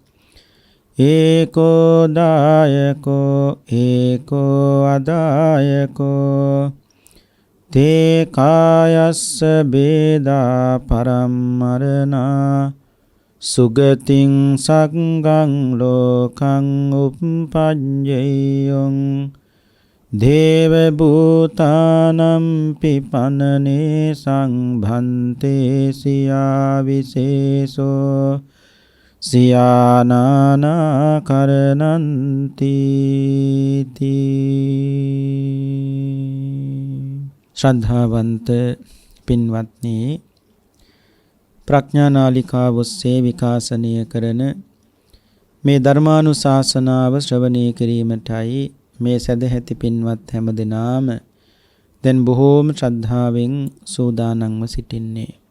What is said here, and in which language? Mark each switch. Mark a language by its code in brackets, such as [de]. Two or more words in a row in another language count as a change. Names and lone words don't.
[pi] ඒකෝ දායකෝ ඒකෝ අදායකෝ තේ කායස්ස බේදා පරම්මරණා සුගතින් සංගං ලෝකං උප්පඤ්ඤයං දේව භූතානම් පිපනනේ සංභන්තේ සියා විශේෂෝ සියානානා කරණන්ති [si] ශ්‍රද්ධාවන්ත පින්වත්නි ප්‍රඥානාලිකාව ඔස්සේ විකාශනය කරන මේ ධර්මානුශාසනාව ශ්‍රවණය කිරීමටයි මේ සදැහැති පින්වත් හැමදෙනාම දැන් බොහෝම ශ්‍රද්ධාවෙන් සූදානම්ව සිටින්නේ.